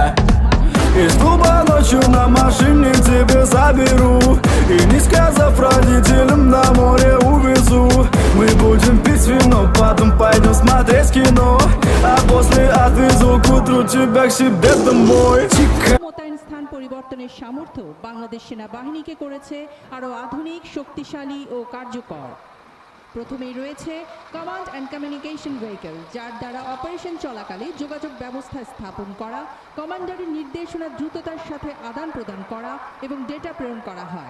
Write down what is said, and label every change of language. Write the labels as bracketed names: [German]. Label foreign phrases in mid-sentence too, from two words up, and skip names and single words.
[Russian] Из клуба ночью на машине к тебе заберу, и не сказав родителям, на море увезу. Мы будем пить вино, потом пойдем смотреть кино, а после отвезу к утру тебя к себе домой. [Bangla] মোতায়েন স্থান পরিবর্তনের সামর্থ্য বাংলাদেশ সেনাবাহিনীকে করেছে আরও আধুনিক, শক্তিশালী ও কার্যকর। প্রথমেই রয়েছে [English] command and communication vehicle, [Bangla] যার দ্বারা অপারেশন চলাকালে যোগাযোগ ব্যবস্থা স্থাপন করা, কমান্ডারের নির্দেশনা দ্রুততার সাথে আদান প্রদান করা এবং ডেটা প্রেরণ করা হয়।